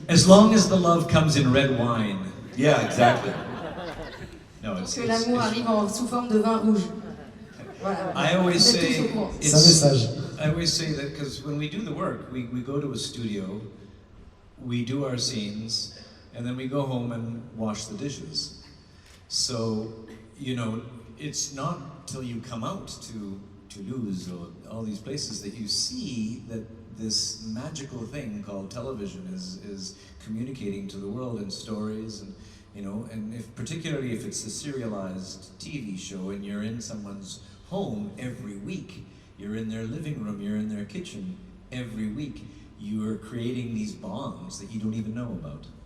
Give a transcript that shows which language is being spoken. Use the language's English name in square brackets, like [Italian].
[English] As long as the love comes in red wine. Yeah, exactly. No, [French] Que l'amour arrive sous forme de vin rouge. Voilà. [English] I always say [French] C'est un message. [English] I always say that because when we do the work, we go to a studio, we do our scenes, and then we go home and wash the dishes. So, it's not till you come out to Toulouse or all these places that you see that this magical thing called television is communicating to the world in stories, and and particularly if it's a serialized TV show and you're in someone's home every week, you're in their living room, you're in their kitchen every week, you are creating these bonds that you don't even know about.